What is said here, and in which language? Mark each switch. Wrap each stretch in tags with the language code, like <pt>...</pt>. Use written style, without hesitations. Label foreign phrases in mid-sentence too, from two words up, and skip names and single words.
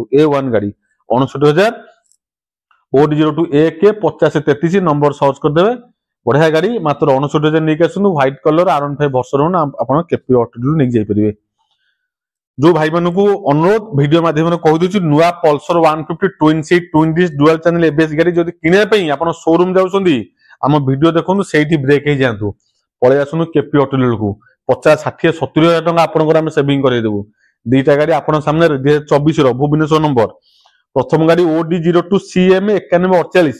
<or>A1 ଗାଡି 69,000, OD02 AK 5033 ନମ୍ବର ସର୍ଚ୍ଚ କରିଦେବେ। ବଢିଆ ଗାଡି, ମାତ୍ର 69,000 ନେଇକି ଆସନ୍ତୁ।</or> <en>white colour</en> <or>R15 ଭର୍ସନ 1 ଆପଣ କେପି ଅଟୋରିଲ ନେଇକି ଯାଇପାରିବେ। ଯୋଉ ଭାଇମାନଙ୍କୁ ଅନୁରୋଧ, ଭିଡିଓ ମାଧ୍ୟମରେ କହିଦଉଛି, ନୂଆ ପଲସର 150</or> <en>twin seat twin disc dual channel ABS</en> <or>ଗାଡି ଯଦି କିଣିବା ପାଇଁ ଆପଣ ଶୋରୁମ ଯାଉଛନ୍ତି, ଆମ ଭିଡିଓ ଦେଖନ୍ତୁ, ସେଇଠି ବ୍ରେକ୍ ହେଇଯାଆନ୍ତୁ, ପଳେଇ ଆସନ୍ତୁ କେପି ଅଟୋରିଲକୁ। 50 60 70,000 ଟଙ୍କା ଆପଣଙ୍କର ଆମେ ସେଭିଂ କରେଇଦେବୁ। ଦିଟା ଗାଡି ଆପଣଙ୍କ ସାମ୍ନାରେ, 2024 ର ଭୁବନେଶ୍ୱର ନମ୍ବର। ପ୍ରଥମ ଗାଡି OD02 CM 9148।</or>